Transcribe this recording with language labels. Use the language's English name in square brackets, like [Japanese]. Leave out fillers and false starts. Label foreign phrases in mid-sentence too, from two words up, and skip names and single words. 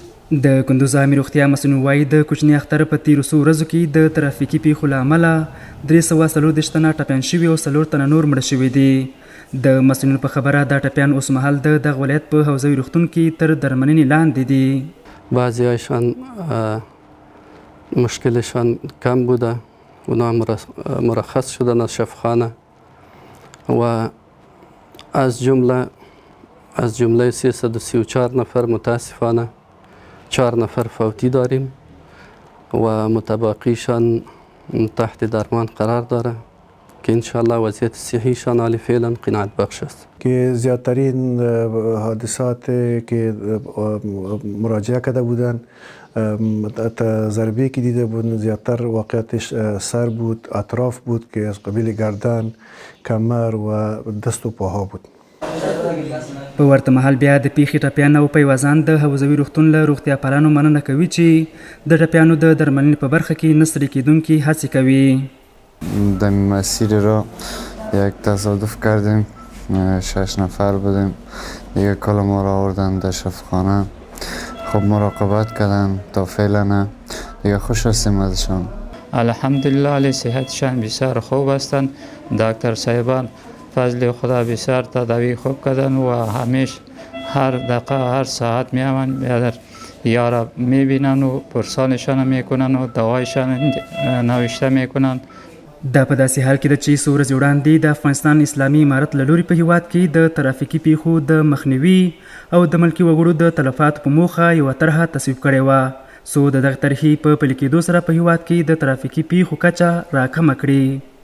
[Pashto] د کندوز عامې روغتیا مسؤل وایي د کوچني اختر په تیرو څو ورځو کې د ترافیکي پیښو له امله 340 تنه ټپیان شوي او 4 تنه نور مړه شوي دي. د مسؤلینو په خبره دا ټپیان اوس مهال د دغه ولایت په حوزوي روغتون کې تر درملنې لاندې دي. [Persian] بعضی‌هایشان مشکلشان کم بوده، اونا مرخص شدن از شفاخانه و از جمله 334 نفر متاسفانه 4 نفر فوتی داریم و متبقیشان تحت درمان قرار داره که انشاءالله وضعیت صحیشان حال فعلا قناعت بخش است. که زیادترین حادثات که مراجعه کرده بودن ضربه که دیده بودن زیادتر واقعیتش سر بود، اطراف بود که از قبیل گردن، کمر و دست و پاها بود. [Pashto] په ورته مهال بیا د پیښې ټپیان او پیوازان د حوزوي روغتون له روغتیا پالانو مننه کوي چې د ټپیانو د درملنې په برخه کې نه ستړي کیدونکي هڅې کوي. [Persian] در مسیر را یک تصادف کردیم، 6 نفر بودیم، دیگه کل ما را آوردن در شفاخانه. خب مراقبت کردن تا فعلا نه، دیگه خوش هستیم ازشان. الحمدلله علی صحتشان بسیار خوب هستند. دکتر صاحبان فضل خدا بسیار تداوی خوب کردن و همیشه هر دقیقه هر ساعت میامن در یارا میبینن و پرسانشان میکنن و دوایشان نوشته میکنن. [Pashto] دا په داسې حال کې ده چې څو ورځې وړاندې د افغانستان اسلامي امارت له لوري په هیواد کې د ترافیکي پیښو د مخنیوي او د ملکي وګړو د تلفاتو په موخه یوه طرحه تصویب کړې وه څو د دغه طرحې په پلي کېدو سره په هیواد کې د ترافیکي پیښو کچه راکمه کړي.